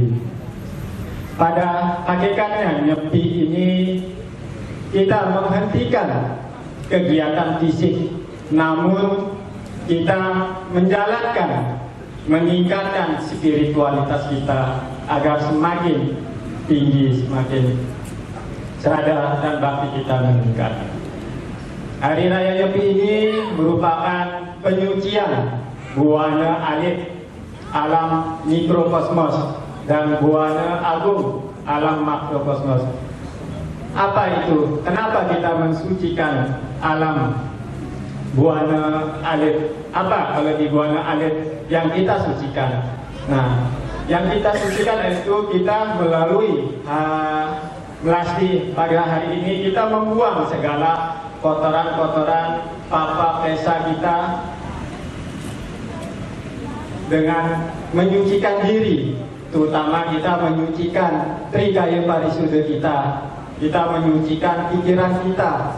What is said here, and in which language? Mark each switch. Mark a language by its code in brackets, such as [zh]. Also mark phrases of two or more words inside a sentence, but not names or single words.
[id] Pada hakikatnya nyepi ini kita menghentikan kegiatan fisik, namun kita menjalankan, meningkatkan spiritualitas kita agar semakin tinggi, semakin sadar dan bakti kita meningkat. Hari Raya Nyepi ini merupakan penyucian buana alit alam mikrokosmos dan buana agung alam makrokosmos. Apa itu? Kenapa kita mensucikan alam buana alit? Apa kalau di buana alit yang kita sucikan? Nah, yang kita sucikan itu kita melalui melasti pada hari ini kita membuang segala kotoran-kotoran papa pesa kita dengan menyucikan diri, terutama kita menyucikan Trigaya Parisuddha kita menyucikan pikiran kita.